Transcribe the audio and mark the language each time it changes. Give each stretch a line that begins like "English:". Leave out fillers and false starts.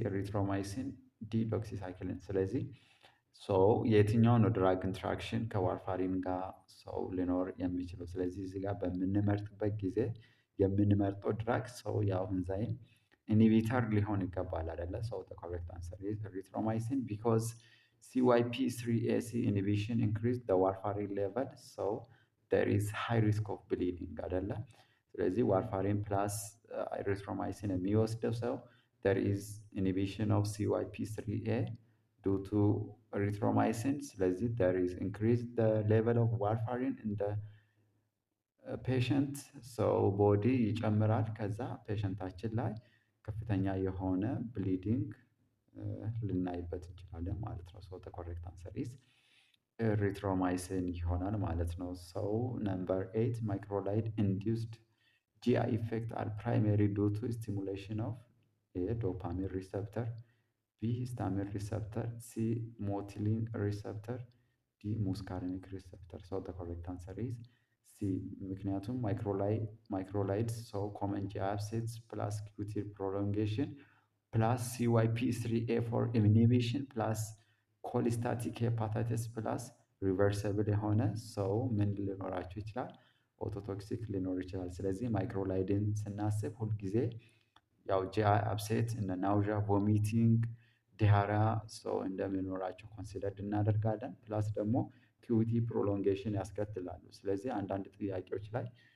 English: erythromycin, D.
Amharic: doxycycline። ስለዚህ ሰው የትኛው ነው ድራግ ኢንትራክሽን ከዋርፋሪን ጋር ሰው ሊኖር የሚችለው? ስለዚህ እዚህ ጋር በምንመርጥበት ጊዜ የምንመርጠው ድራግ ሰው ያው ኢንዛይም ኢንሂቢተር ሊሆን ይገባል አይደለ?
English: ሰው the correct answer is erythromycin because CYP3AC inhibition increase the warfarin level so there is high risk of bleeding
Amharic: አይደለ? ስለዚህ ዋርፋሪን ፕላስ ኤሪትሮማይሲን የሚወስደው ሰው
English: there is inhibition of CYP3A due to erythromycin።
Amharic: ስለዚህ
English: there is increased the level of warfarin in the patient
Amharic: ሰው ቦዲ ይጨምራል። ከዛ ፔሸንታችን ላይ ከፍተኛ የሆነ ብሊዲንግ ልናይበት እንችላለን ማለት ነው።
English: ሶ ዘ ኮሬክት አንሰር ኢዝ ኤሪትሮማይሲን
Amharic: ይሆናል ማለት ነው።
English: ሰው ነምበር 8 ማይክሮላይድ ኢንዱስድ GI effect are primarily due to stimulation of A. dopamine receptor, B. histamine receptor, C. motilin receptor, D. muscarinic receptor. So the correct answer is C.
Amharic: ምክንያቱም
English: ማይክሮላይድስ ሰው common GI upsets plus QT prolongation plus CYP3A4 inhibition plus ኮሊስታቲክ ሄፓታይተስ ፕላስ ሪቨርሰብል
Amharic: የሆነ ሰው ምን ሊኖራቸው ይችላል? ኦቶቶክሲክ ሊኖር ይችላል። ስለዚህ ማይክሮላይድን ስናስብ ሁልጊዜ ያው ጂአይ አፕሴት እነ ናውዣ፣ ቮሚቲንግ፣ ዲያሪያ ሰው እንደሚኖራቸው ኮንሲደርድ እናደርጋለን። ፕላስ ደግሞ ኪዩቲ ፕሮሎንጌሽን ያስከትላሉ። ስለዚህ አንዳንድ ጥያቄዎች ላይ